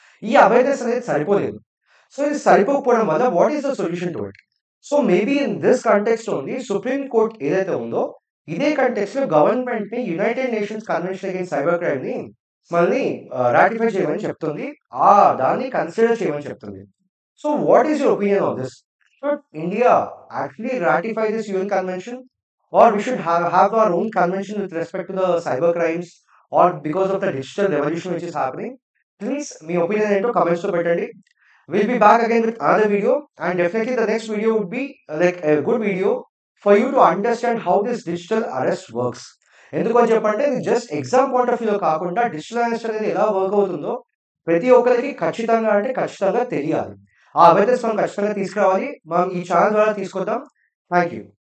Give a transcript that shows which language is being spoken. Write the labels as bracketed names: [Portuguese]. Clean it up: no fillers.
[Telugu] ఈ అవేర్‌నెస్ అనేది సరిపోలేదు. సో, ఇది సరిపోకపోవడం వల్ల [English] What is the solution to it? So, maybe in this context only [Telugu] supreme court ఏదైతే ఉందో, ఇదే కాంటెక్స్ట్‌లో గవర్నమెంట్‌ని United nations convention against cyber క్రైమ్‌ని మళ్ళీ రాటిఫై చేయమని చెప్తుంది. దాన్ని కన్సిడర్ చేయమని చెప్తుంది. [English] So, what is your opinion on this? Should India actually ratify this UN convention, or we should have our own convention with respect to the cyber crimes, or because of the digital revolution which is happening? [Telugu] Please, మీ opinion ఏంటో comments లో పెట్టండి. [English] We'll be back again with another video, and definitely the next video would be like a good video for you to understand how this digital arrest works. [Telugu] ఎందుకని చెప్పంటే ఇది just exam point of వ్యూలో కాకుండా digital arrest అనేది ఎలా work అవుతుందో ప్రతి ఒక్కరికి ఖచ్చితంగా అంటే ఖచ్చితంగా తెలియాలి. ఆ అవేర్‌నెస్ మనం ఖచ్చితంగా తీసుకురావాలి. మనం ఈ ఛానెల్ ద్వారా తీసుకొద్దాం. [English] Thank you.